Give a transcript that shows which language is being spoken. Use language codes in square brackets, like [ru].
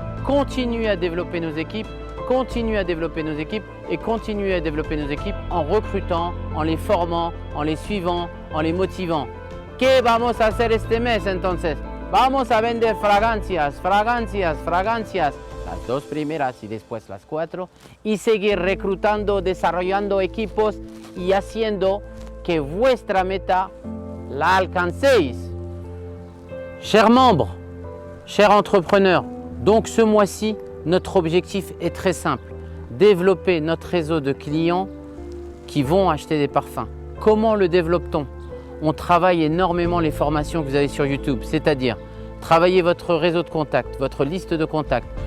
[fr] Continuer à développer nos équipes, continuer à développer nos équipes et continuer à développer nos équipes en recrutant, en les formant, en les suivant, en les motivant. [es] ¿Qué vamos a hacer este mes entonces? Vamos a vender fragancias, las 2 primeras y después las 4 y seguir reclutando, desarrollando equipos y haciendo que vuestra meta la alcancéis. [fr] Chers membres, chers entrepreneurs, donc ce mois-ci, notre objectif est très simple. Développer notre réseau de clients qui vont acheter des parfums. Comment le développe-t-on? On travaille énormément les formations que vous avez sur YouTube, c'est-à-dire travailler votre réseau de contacts, votre liste de contacts.